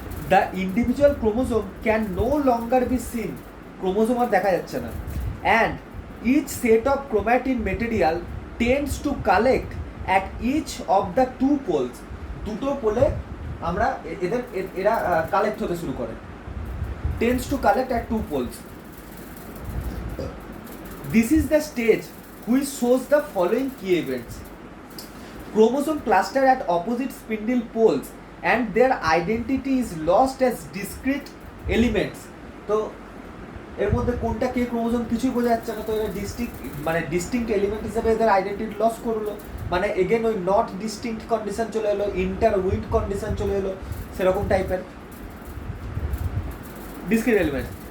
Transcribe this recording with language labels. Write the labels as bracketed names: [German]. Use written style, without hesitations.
[English] the individual chromosome can no longer be seen, [Bangla] chromosome আর দেখা যাচ্ছে না। [English] and each set of chromatin material tends to collect at each of the two poles, [Bangla] দুটো পোলে আমরা এরা collect হতে শুরু করে, [English] Tends to collect at two poles. This is the stage which shows the following key events: chromosome cluster at opposite spindle poles and their identity is lost as discrete elements। [Bangla] তো এর মধ্যে কোনটা কে ক্রোমোজোম কিছুই বোঝা যাচ্ছে না, তো এরা ডিস্টিংক্ট এলিমেন্ট হিসেবে এদের আইডেন্টিটি লস করলো, মানে এগেন ওই নট ডিস্টিংক্ট কন্ডিশন চলে এলো, ইন্টার উইন্ড কন্ডিশন চলে এলো, সেরকম টাইপের ডিসক্রিট এলিমেন্ট।